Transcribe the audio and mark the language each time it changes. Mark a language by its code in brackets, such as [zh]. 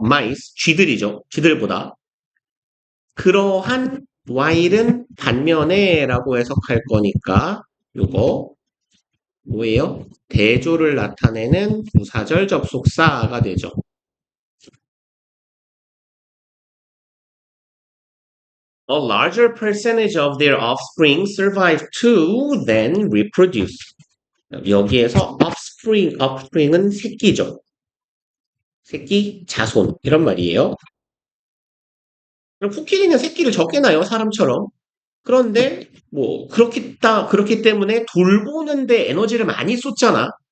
[ko] mice, 쥐들이죠. 쥐들보다. 그러한 while은 반면에라고 해석할 거니까 요거 뭐예요? 대조를 나타내는 부사절 접속사가 되죠. [en] A larger percentage of their offspring survive to then reproduce. [ko] 여기에서 offspring은 새끼죠. 새끼, 자손 이런 말이에요. 그럼 코끼리는 새끼를 적게 낳아요, 사람처럼. 그런데 그렇기 때문에 돌보는데 에너지를 많이 쏟잖아.